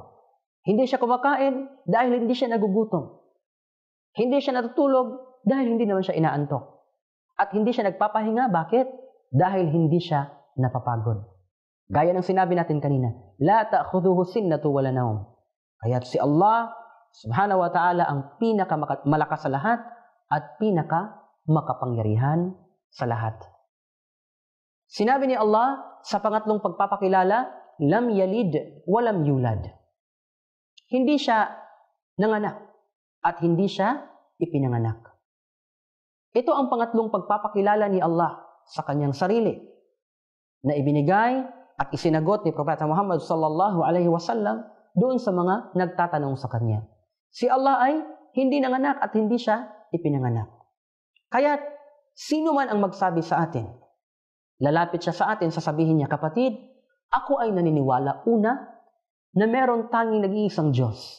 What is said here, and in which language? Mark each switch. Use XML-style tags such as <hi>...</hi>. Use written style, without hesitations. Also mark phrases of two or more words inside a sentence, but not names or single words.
<tl>Hindi siya kumakain dahil hindi siya nagugutom. Hindi siya natutulog dahil hindi naman siya inaantok. At hindi siya nagpapahinga. Bakit? Dahil hindi siya napapagod. Gaya ng sinabi natin kanina,</tl> <ar>لا تأخذه سنة ولا نوم.</ar> <tl>Kaya't si Allah</tl> <ar>سبحانه وتعالى</ar> <tl>ang pinakamalakas sa lahat at pinakamakapangyarihan sa lahat. Sinabi ni Allah sa pangatlong pagpapakilala,</tl> <ar>لم يلد ولم يولد.</ar> <tl>Hindi siya nanganak at hindi siya ipinanganak. Ito ang pangatlong pagpapakilala ni Allah sa kanyang sarili na ibinigay at isinagot ni Propeta Muhammad</tl> <ar>صلى الله عليه وسلم</ar> <tl>doon sa mga nagtatanong sa kanya. Si Allah ay hindi nanganak at hindi siya ipinanganak. Kaya sino man ang magsabi sa atin, lalapit siya sa atin, sasabihin niya, kapatid, ako ay naniniwala una na meron tanging nag-iisang Diyos.</tl>